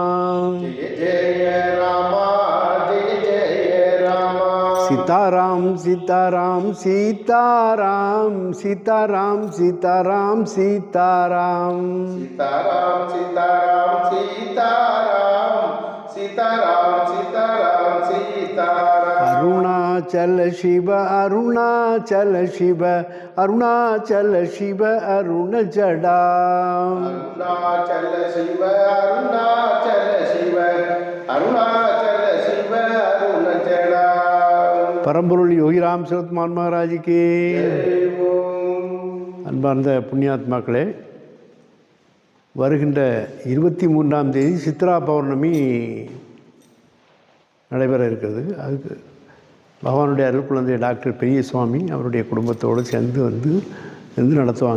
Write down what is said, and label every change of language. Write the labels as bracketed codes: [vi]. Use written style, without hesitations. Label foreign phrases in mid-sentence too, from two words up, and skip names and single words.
[hi] जय जय रामा, जय जय रामा। सीताराम सीताराम सीताराम सीताराम सीताराम सीताराम, सीताराम सीताराम सीताराम, सीताराम सीताराम सीताराम। अरुणाचल शिव अरुणाचल शिव, अरुणाचल शिव अरुण जडा, अरुणाचल शिव अरुणाचल शिव, अरुणाचल शिव अरुण जडा। [ta] பரம்பொருள் யோகிராம் சிவத்மான் மகாராஜுக்கு [hi] जय ओम। [ta] அன்பார்ந்த புண்ணியாத்மாக்களே, வருகின்ற 23ஆம் தேதி சித்ரா பௌர்ணமி நடைபெற இருக்கிறது. அதுக்கு பகவானுடைய அருள் குழந்தை டாக்டர் பெரியசுவாமி அவருடைய குடும்பத்தோடு சேர்ந்து நடத்துவாங்க.